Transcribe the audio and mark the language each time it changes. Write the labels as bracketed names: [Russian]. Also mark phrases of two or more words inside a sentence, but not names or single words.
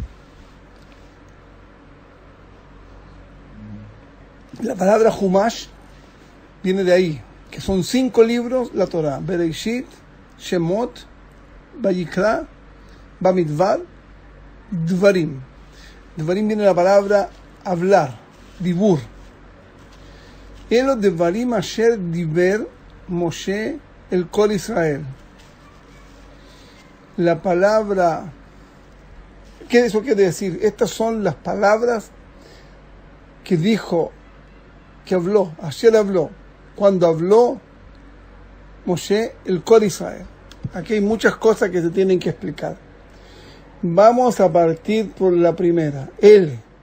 [Spanish] La palabra Humash viene de ahí, que son 5 libros, la Torah: Bereishit, Shemot, Vayikra, Bamidbar, Devarim. Devarim viene de la palabra hablar, dibur. [Hebrew] אלה הדברים אשר דיבר משה אל כל ישראל. [Spanish] La palabra, ¿qué eso quiere decir? Estas son las palabras que dijo, que habló, ayer habló, cuando habló [Hebrew] משה אל כל ישראל. [Spanish] Aquí hay muchas cosas que se tienen que explicar. Vamos a partir por la primera, L.